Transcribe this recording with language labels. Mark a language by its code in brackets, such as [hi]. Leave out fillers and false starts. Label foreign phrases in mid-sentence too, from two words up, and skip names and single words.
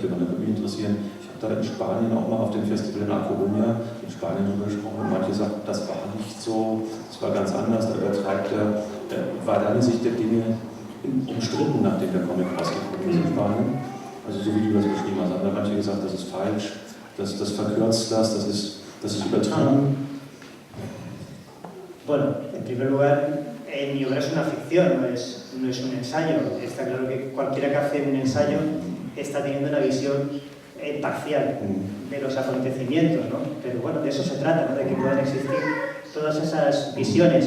[de] Man würde mich interessieren, ich habe da in Spanien auch mal auf dem Festival in A Coruña in Spanien drüber gesprochen und manche sagten, das war nicht so, das war ganz anders, da übertreibt war deine Sicht der Dinge umstritten, nachdem der Comic rausgekommen ist in Spanien? Also so wie du das beschrieben hast, haben da manche gesagt, das ist falsch, das verkürzt das ist übertrieben. [es] Bueno, en primer lugar, mi obra es una ficción, no es un ensayo. Está claro que cualquiera que hace un ensayo está teniendo una visión parcial de los acontecimientos, ¿no? Pero bueno, de eso se trata, ¿no? De que puedan existir todas esas visiones.